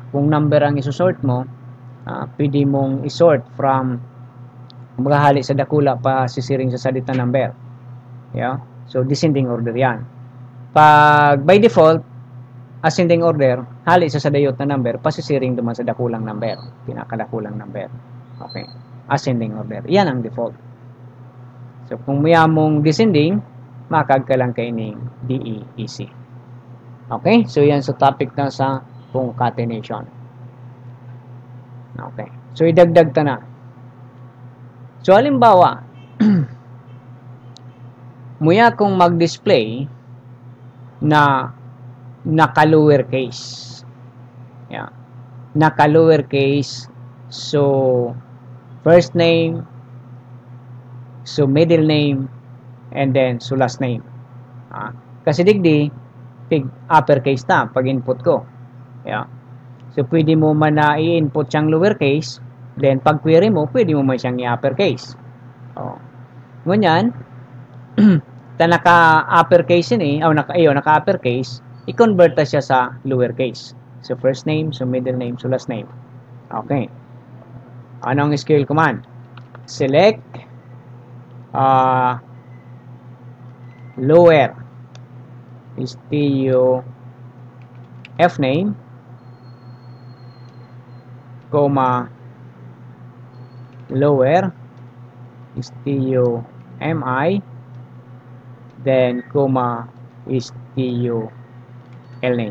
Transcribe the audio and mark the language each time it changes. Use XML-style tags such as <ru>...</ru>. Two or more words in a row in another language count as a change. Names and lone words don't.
<bik>Kung number ang isusort mo, pwede mong isort from maghahali sa dakula pa sisiring sa salita number.</bik> <en>Yeah? So, descending order</en> <bik>yan. Pag</bik> <en>by default, ascending order,</en> <bik>hali sa sadayot na number, pasisiring duman sa dakulang number. Pinakadakulang number.</bik> <en>Okay. Ascending order.</en> <bik>Yan ang</bik> <en>default.</en> <bik>So, kung mong descending, makag ka lang kaining DEEC. Okay? So, yan sa topic na sa concatenation. Okay. So, idagdag ta na. So, halimbawa, muya kung mag-display na naka-lower case. Yeah. Naka-lower case.</bik> <en>So, first name, so middle name, and then so last name.</en> <bik>Kasi digdi, pig uppercase ta pag input ko. Yeah. So, pwede mo man na i-input siyang lowercase, then pag query mo, pwede mo man siyang i-uppercase. Ngunyan, ta naka-uppercase yun naka-uppercase, i-convert ta siya sa lowercase.</bik> <en>So, first name, so middle name, so last name. Okay. Anong SQL command? Select lower f name, comma lower mi, then comma l name.</en>